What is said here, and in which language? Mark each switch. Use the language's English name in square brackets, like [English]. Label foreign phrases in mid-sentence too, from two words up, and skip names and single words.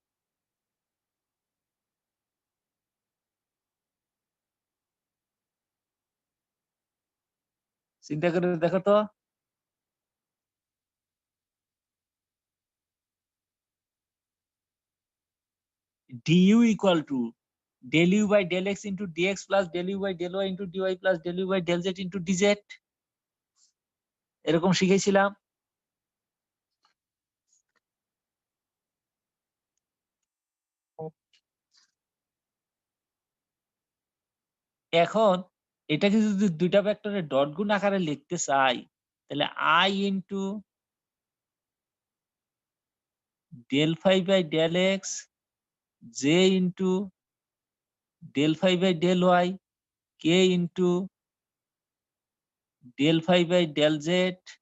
[Bangla] চিন্তা করে দেখো তো। [English] du equal to del u by del x into dx plus del u by del y into dy plus del u by del z into dz, [Bangla] এরকম শিখেছিলাম। এখন এটাকে যদি দুইটা ভেক্টরের ডট গুণ আকারে লিখতে চাই, তাহলে [English] i into del phi by del x, j into del phi by del y, k into del phi by del z,